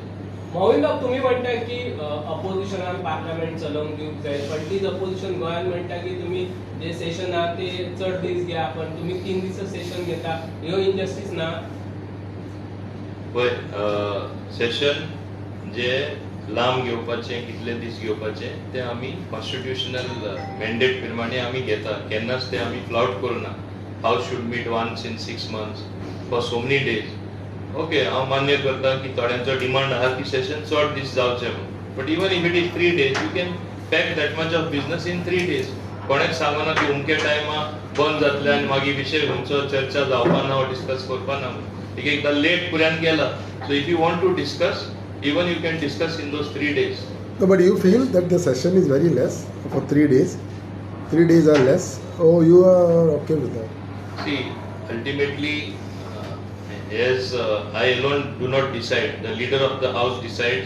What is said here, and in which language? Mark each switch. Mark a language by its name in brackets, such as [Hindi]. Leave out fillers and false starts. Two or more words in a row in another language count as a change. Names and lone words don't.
[Konkani] मोहिंदाब तुम्ही म्हणता की अपोजिशनान पार्लमेंट चलोवंक दिवंक जाय, पण तीच अपोजिशन गोंयान म्हणटा की तुम्ही जे सेशन आहा ते चड दीस घ्या, पण तुम्ही 3 दीस सेशन घेता, ह्यो इनजस्टीस ना? पळय, सेशन जे लांब घेवपाचें, कितले दीस घेवपाचें तें आमी [English] constitutional mandate [Konkani] प्रमाणे आमी घेता. केन्नाच ते आमी फ्लावट करूना. [English] House should meet once in 6 months for so many days. [Konkani] ओके, हांव मान्य करता की थोड्यांचो डिमांड आहा की सेशन चड दीस जावचें म्हणून, [English] But even if it is 3 days you can pack that much of business in 3 days. [Konkani] कोणेच सांगना की उमके टायमा बंद जातले आनी मागीर विशय खंयचो चर्चा जावपा ना वा डिस्कस करपा ना. एकदां लेट फुड्यान गेला, [English] so if you want to discuss even you can discuss in those 3 days. No, but you feel that the session is very less for 3 days? 3 days are less? Oh, you are okay with that? See, ultimately, as I alone do not decide, the leader of the house decides.